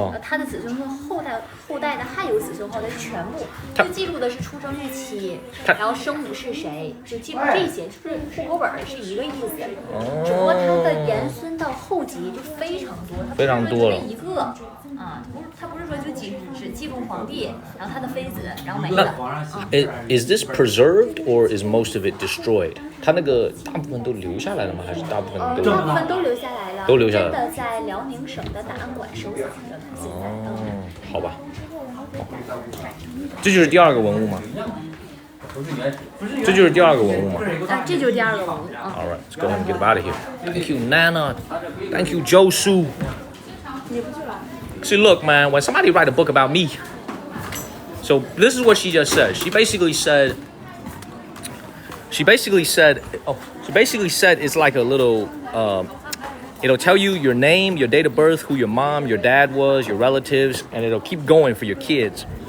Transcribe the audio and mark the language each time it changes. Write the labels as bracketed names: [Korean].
[Chinese] 他的子孙后代的还有子孙后代，全部就记录的是出生日期，然后生母是谁，就记录这些，就是户口本是一个意思。只不过它的延伸到后级就非常多，非常多了。一个他不是说就只记录皇帝，然后他的妃子，然后没了。 [English] Is this preserved or is most of it destroyed? [Chinese] 它那个大部分都留下来了吗？还是大部分都？大部分都留下来了，都留下来了。真的在辽宁省的档案馆收藏着。好吧。这就是第2个文物吗？这就是第二个文物吗？这就是第二个文物。 [English] All right, let's go ahead and get out of here. Thank you, Nana. Thank you, Josu. See, look, man, when somebody write a book about me, so this is what she just said. She basically said it's like a little, it'll tell you your name, your date of birth, who your mom, your dad was, your relatives, and it'll keep going for your kids.